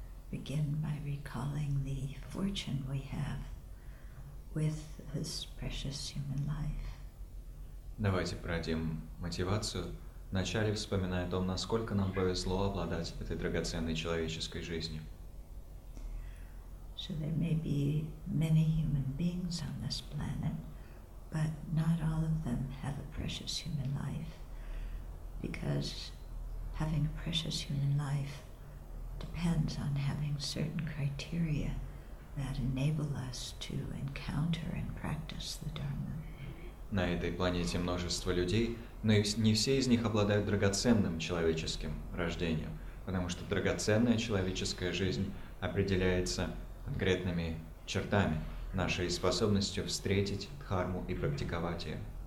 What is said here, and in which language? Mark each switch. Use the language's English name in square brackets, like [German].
[English] begin by recalling the fortune we have with this precious human life. [Russian] Давайте продадим мотивацию, вначале вспоминая о том, насколько нам повезло обладать этой драгоценной человеческой жизнью. [English] So there may be many human beings on this planet, but not all of them have a precious human life, because having a precious human life depends on having certain criteria that enable us to encounter and practice the Dharma. [Russian] На этой планете множество людей, но не все из них обладают драгоценным человеческим рождением, потому что драгоценная человеческая жизнь определяется конкретными чертами, нашей способностью встретить дхарму и практиковать ее.